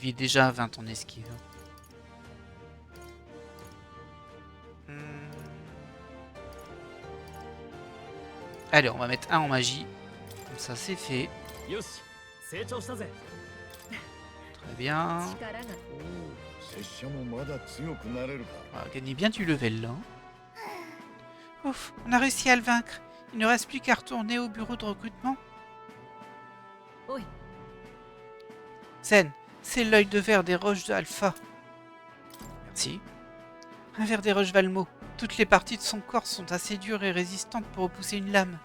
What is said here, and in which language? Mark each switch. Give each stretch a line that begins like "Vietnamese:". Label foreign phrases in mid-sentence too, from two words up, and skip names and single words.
French: Il est déjà à 20 en esquive. Allez, on va mettre un en magie. Comme ça, c'est fait.
Japanese: よし成長したぜ
French: Très bien.
Japanese: 力が拙者もまだ強くなれるか
French: On va gagner bien du level là. Ouf, on a réussi à le vaincre. Il ne reste plus qu'à retourner au bureau de recrutement. Oui. Zen, c'est l'œil de verre des roches de Alpha. Merci. Un verre des roches Valmo. Toutes les parties de son corps sont assez dures et résistantes pour repousser une lame.